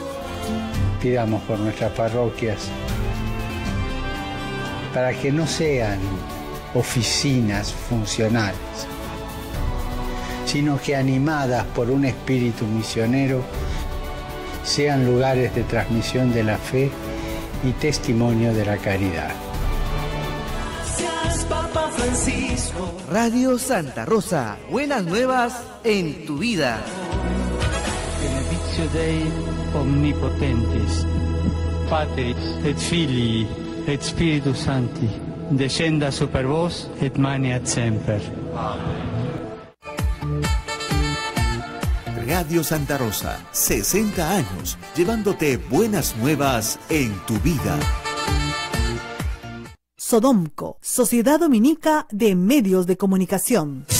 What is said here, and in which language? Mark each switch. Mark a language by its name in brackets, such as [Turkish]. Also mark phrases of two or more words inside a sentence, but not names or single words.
[Spanish] Pidamos por nuestras parroquias para que no sean oficinas funcionales, sino que animadas por un espíritu misionero sean lugares de transmisión de la fe y testimonio de la caridad. Seas Papa Francisco. Radio Santa Rosa, buenas nuevas en tu vida. [Latin] Benedictio Dei omnipotentis, Patris et Filii et Spiritus Sancti, descenda super vos et maniat semper. [Spanish] Radio Santa Rosa, 60 años, llevándote buenas nuevas en tu vida. Sodomco, Sociedad Dominica de Medios de Comunicación.